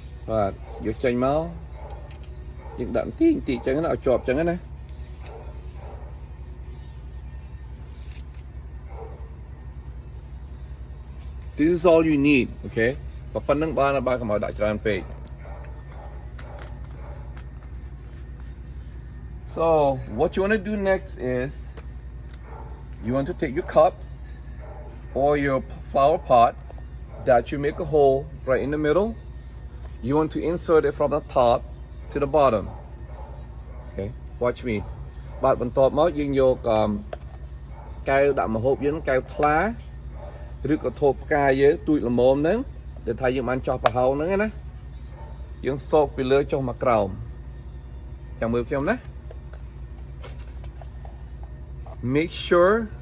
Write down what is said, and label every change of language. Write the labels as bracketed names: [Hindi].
[Khmer] បាទយកចេញមកយើងដាក់បន្តិចចឹងណាឲ្យជាប់ចឹងណា [English] This is all you need, okay? [Khmer] ប៉ុណ្្នឹងបានកុំឲ្យដាក់ច្រើនពេក [English] So, what you want to do next is you want to take your cups or your flower pots that you make a hole right in the middle. You want to insert it from the top to the bottom. Okay, watch me. [Khmer] បាទបន្ទាប់មកយើងយកកែវដាក់ម្ហូបយើងកែវថ្លាឬក៏ថូបផ្កាយើងទូចល្មមហ្នឹងដែលថាយើងបានចោះប្រហោងហ្នឹងណាយើងសោកពីលើចុះមកក្រោមចាំមើលខ្ញុំណា [English] Make sure